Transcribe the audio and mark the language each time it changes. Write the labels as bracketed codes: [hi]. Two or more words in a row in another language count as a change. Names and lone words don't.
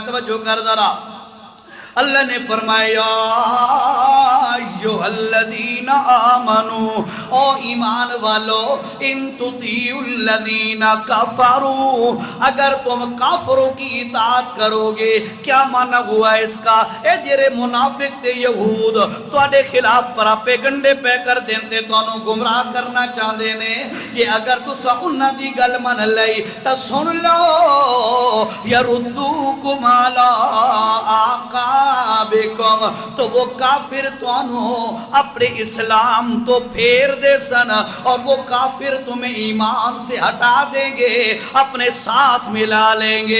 [ur] توجہ کر ذرا، اللہ نے فرمایا [ar] ایھا الذین آمنوا، [ur] او ایمان والو، [ar] ان تطیعوا الذین کفروا، [ur] اگر تم کافروں کی اطاعت کرو گے۔ [pa] کیا معنی ہوا اس کا؟ اے جڑے منافق تے یہود تواڈے خلاف پراپیگنڈے پہ کر دیندے، تانوں گمراہ کرنا چاہندے نے، کہ اگر تساں انہاں دی گل من لئی تے سن لو [ar] یردوکم علی آقابکم، [pa] تو وہ کافر تانوں اپنے اسلام تو پھیر دے سن [ur] اور وہ کافر تمہیں ایمان سے ہٹا دیں گے، اپنے ساتھ ملا لیں گے۔